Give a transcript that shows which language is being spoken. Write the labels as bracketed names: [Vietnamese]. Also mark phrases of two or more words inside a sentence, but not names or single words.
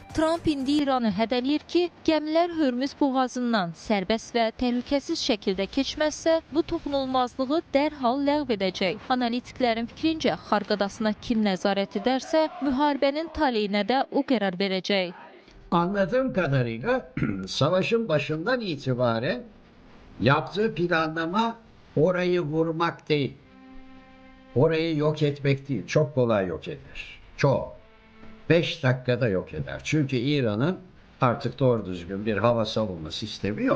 [Azerbaijani] Trump indi İranı hədələyir ki, gəmilər Hörmüz boğazından sərbəst və təhlükəsiz şəkildə keçməzsə, bu toxunulmazlığı dərhal ləğv edəcək. Analitiklərin fikrincə, Xarq adasına kim nəzarət edərsə, müharibənin taleyinə də o qərar verəcək. [Turkish] Anladığım kadarıyla savaşın başından itibaren yaptığı planlama orayı vurmak değil. Orayı yok etmek değil. Çok kolay yok eder. Çok. 5 dakikada yok eder. Çünkü İran'ın artık doğru düzgün bir hava savunma sistemi yok.